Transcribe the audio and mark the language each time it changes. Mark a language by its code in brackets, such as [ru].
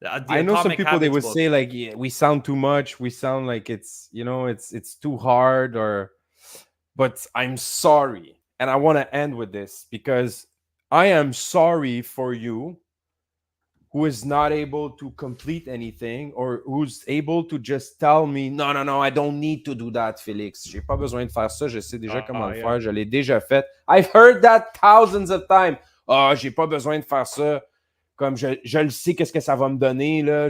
[en] I know some people they would say like, yeah, we sound too much. We sound like it's it's too hard. But I'm sorry, and I want to end with this because I am sorry for you who is not able to complete anything, or who's able to just tell me, no, I don't need to do that, Félix. [fr] J'ai pas besoin de faire ça. Je sais déjà comment le faire. Je l'ai déjà fait. [en] I've heard that thousands of times. [fr] J'ai pas besoin de faire ça. Comme je le sais qu'est-ce que ça va me donner, là.